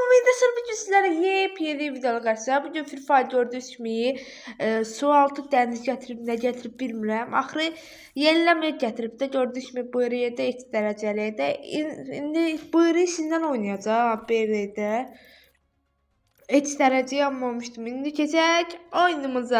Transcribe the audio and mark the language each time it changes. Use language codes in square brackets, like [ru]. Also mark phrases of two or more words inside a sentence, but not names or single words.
[tr] Arkadaşlar bugün sizlere yepyeni videolar karşılayacağım. [az] Bugün Free Fire gördüğünüz kimi su altı dəniz gətirib nə gətirib bilmirəm. Axırı yeniləmə gətirib də gördüyünüz kimi bu yerdə X dərəcəlidə. İndi bu yeri sizdən oynayacağım BR-də. X dərəcəyə almamışdım. İndi keçək oyunumuza.